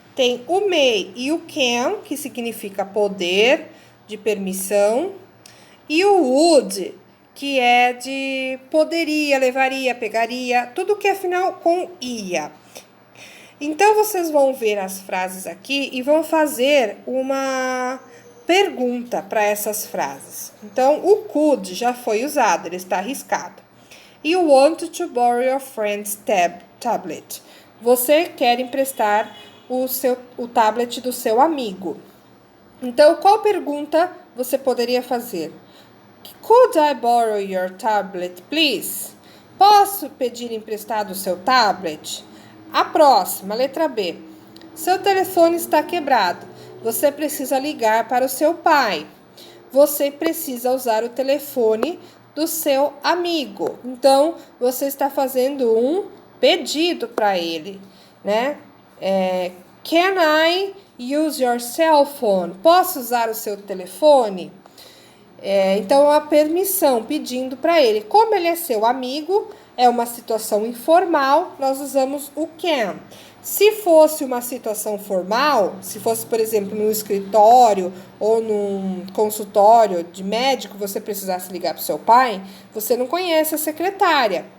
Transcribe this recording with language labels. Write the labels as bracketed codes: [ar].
[pt] Tem o may e o can, que significa poder, de permissão, e o would, que é de poderia, levaria, pegaria, tudo que é final com ia. Então, vocês vão ver as frases aqui e vão fazer uma pergunta para essas frases. Então, o could já foi usado, ele está arriscado. [en] You want to borrow your friend's tablet. [pt] Você quer emprestar o tablet do seu amigo. Então, qual pergunta você poderia fazer? [en] Could I borrow your tablet, please? [pt] Posso pedir emprestado o seu tablet? A próxima, letra B. Seu telefone está quebrado. você precisa ligar para o seu pai. Você precisa usar o telefone do seu amigo. Então, você está fazendo um pedido para ele, né? [en] Can I use your cell phone? [pt] Posso usar o seu telefone? Então, a permissão, pedindo para ele. Como ele é seu amigo, é uma situação informal, nós usamos o can. Se fosse uma situação formal, se fosse, por exemplo, num escritório ou num consultório de médico, você precisasse ligar para o seu pai, você não conhece a secretária.